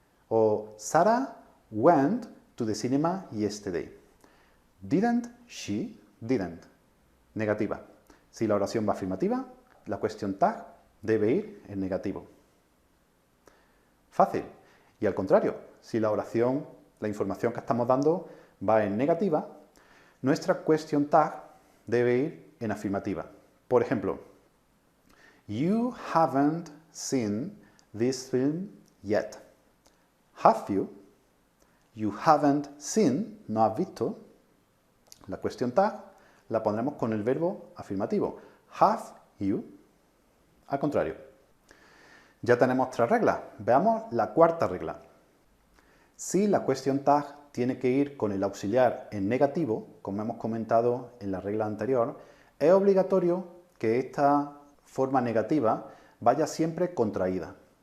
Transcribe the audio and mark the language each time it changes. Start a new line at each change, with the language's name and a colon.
English: O Sarah went to the cinema yesterday. Didn't she? Didn't. Negativa.
Spanish: Si la oración va afirmativa, la question tag debe ir en negativo. Fácil. Y al contrario, si la oración, la información que estamos dando va en negativa, nuestra question tag debe ir en afirmativa. Por ejemplo,
English: you haven't seen this film yet. Have you? You haven't seen,
Spanish: no has visto. La question tag la pondremos con el verbo afirmativo.
English: Have you?
Spanish: Al contrario. Ya tenemos 3 reglas. Veamos la cuarta regla. Si la question tag tiene que ir con el auxiliar en negativo, como hemos comentado en la regla anterior, es obligatorio que esta forma negativa vaya siempre contraída.